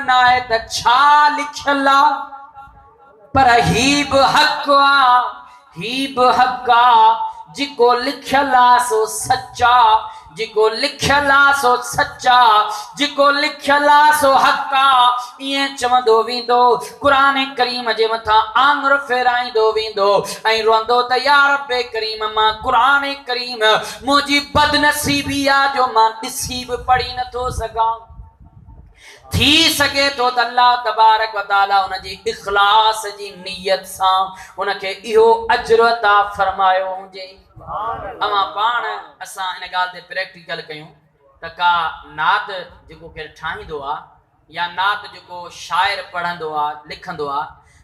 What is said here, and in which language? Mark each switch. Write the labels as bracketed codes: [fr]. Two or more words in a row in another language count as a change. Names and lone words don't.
[sd] न आहे त छा लिखियल आहे पर ही बि हक़ आहे ही बि हक़ आहे जेको लिखियल आहे सो सचा जेको लिखियल आहे सो सचा जेको लिखियल आहे सो हक़ आहे ईअं चवंदो वेंदो क़ुरान करीम जे मथां आङुर फेराईंदो वेंदो ऐं रोंदो त या रब्बे करीम मां क़ुरान करीम मुंहिंजी बदनसीबी आहे जो मां ॾिसी बि पढ़ी नथो सघां थी सके तो त [ar] الله تبارك وتعالى [sd] उन जी इखलास जी नियत सां उन खे इहो अजर अता फरमायो हुजे अमा पाण असां इन ॻाल्हि ते प्रैक्टिकल कयूं त का नात जेको केरु ठाहींदो आहे या नात जेको शाइर पढ़ंदो आहे लिखंदो आहे